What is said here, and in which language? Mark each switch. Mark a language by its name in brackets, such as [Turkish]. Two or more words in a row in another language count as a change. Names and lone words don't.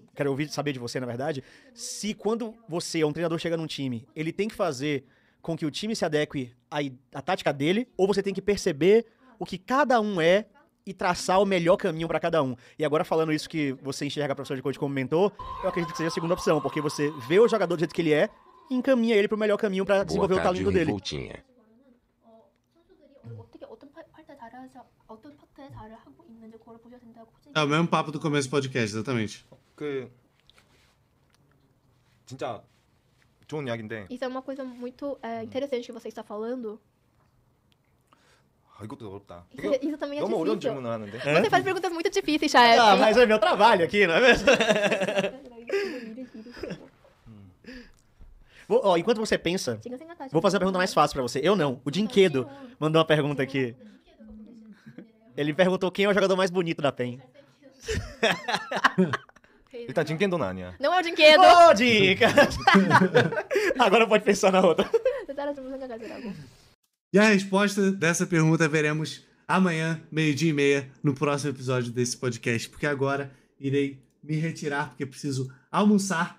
[Portuguese] quero saber de você, na verdade, se quando você, um treinador, chega num time, ele tem que fazer com que o time se adeque à tática dele, ou você tem que perceber o que cada um é e traçar o melhor caminho pra cada um. E agora, falando isso que você enxerga a professora de coach como mentor, eu acredito que seja a segunda opção, porque você vê o jogador do jeito que ele é e encaminha ele pro melhor caminho pra Boa desenvolver o tarde, talento dele. Revoltinha. [Korean] 어떻게 어떤 파트에 잘을 하고 있는지 그걸 보셔야 된다고 코치님. [Portuguese] É o mesmo papo do começo do podcast, exatamente. [Korean] 그 진짜 좋은 이야기인데 [Portuguese] Isso é uma coisa muito interessante que você está falando. [Korean] 이것도 어렵다. [Portuguese] Isso também é [Korean] 너무 어려운 [Portuguese] difícil. [Korean] 질문을 하는데. [Portuguese] Você faz perguntas muito difíceis, chefe. Ah, mas é meu trabalho aqui, não é mesmo? Enquanto você pensa, vou fazer a pergunta mais fácil pra você. Eu não, o Dinquedo mandou uma pergunta aqui. Ele perguntou quem é o jogador mais bonito da PEN. [Korean] 일단 진켄도는 아니야. [Portuguese] Não é o Dinquedo. Ô, Dinca! Agora pode pensar na outra. E a resposta dessa pergunta veremos amanhã, 12h30, no próximo episódio desse podcast, porque agora irei me retirar, porque preciso almoçar.